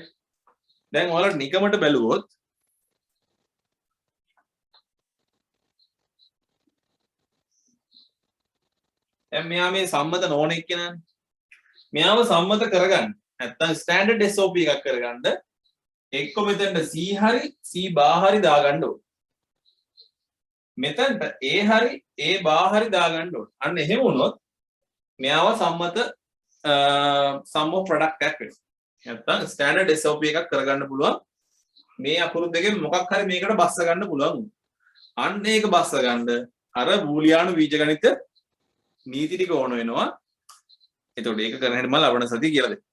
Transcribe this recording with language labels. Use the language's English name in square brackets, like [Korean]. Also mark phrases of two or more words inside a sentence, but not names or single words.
[Sinhala] දැන් ඔයාලට නිකමට බැලුවොත් දැන් මෙයා මේ සම්මත නොවන එක්කෙනානේ. මෙයාව සම්මත කරගන්න. නැත්තම් ස්ටෑන්ඩඩ් SOP එකක් කරගන්න එක්ක මෙතනට C හරි C බා හරි දාගන්න ඕන. මෙතනට A හරි A බා හරි දාගන්න ඕන. අන්න එහෙම වුණොත් මෙයාව සම්මත [English] sum of product [Sinhala] එකක් වෙනවා. නැත්තම් ස්ටෑන්ඩඩ් SOP එකක් කරගන්න පුළුවන්. මේ අකුරු දෙකෙන් මොකක් හරි මේකට බස්ස ගන්න පුළුවන්. අන්න ඒක බස්ස ගන්න අර බූලියානු බීජගණිත නීති ටික ඕන වෙනවා. එතකොට ඒක කරන හැටි මම ලබන සතිය කියලා දෙන්න.